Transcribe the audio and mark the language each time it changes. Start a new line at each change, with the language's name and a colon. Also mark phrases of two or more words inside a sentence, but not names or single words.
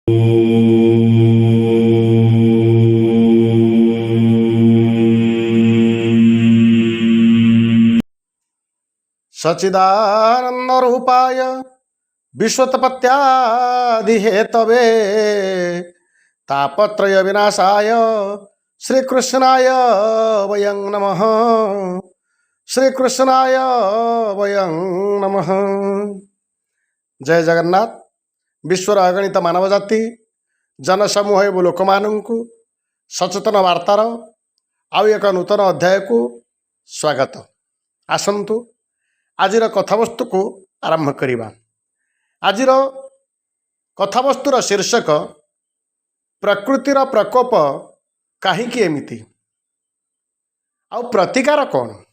Sanskrit: सच्चिदानंद रूपाय विश्वोत्पत्त्यादिहेतवे तापत्रय विनाशाय श्रीकृष्णाय वयं नमः। श्रीकृष्णाय वयं नमः।
Odia: ଜୟ ଜଗନ୍ନାଥ। ବିଶ୍ୱର ଅଗଣିତ ମାନବ ଜାତି ଜନସମୂହ ଏବଂ ଲୋକ ମାନେ ସଚେତନ ବାର୍ତ୍ତାର ଆଉ ଏକ ନୂତନ ଅଧ୍ୟାୟ କୁ ସ୍ୱାଗତ। ଆସନ୍ତୁ ଆଜିର କଥାବସ୍ତୁ କୁ ଆରମ୍ଭ କରିବା। ଆଜିର କଥାବସ୍ତୁର ଶୀର୍ଷକ ପ୍ରକୃତିର ପ୍ରକୋପ କାହିଁକି ଏମିତି ଆଉ ପ୍ରତିକାର କଣ।